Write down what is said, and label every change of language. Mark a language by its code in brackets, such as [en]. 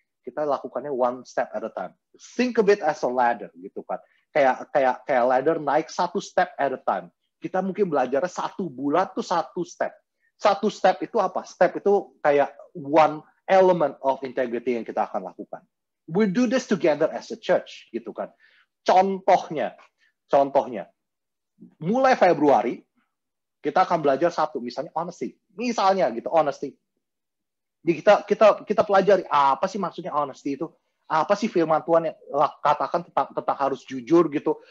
[id] Kita lakukannya [en] one step at a time. Think of it as a ladder gitu kan. [id] Kayak ladder naik satu [en] step at a time. [id] Kita mungkin belajarnya 1 bulan tuh 1 step. 1 step itu apa? Step itu kayak 1 [en] element of integrity [id] yang kita akan lakukan. [en] We do this together as a church, gitu kan. [id] Contohnya, mulai Februari kita akan belajar satu, misalnya honesty. Misalnya gitu, honesty. Jadi kita pelajari apa sih maksudnya honesty itu? Apa sih firman Tuhan yang katakan tentang harus jujur gitu?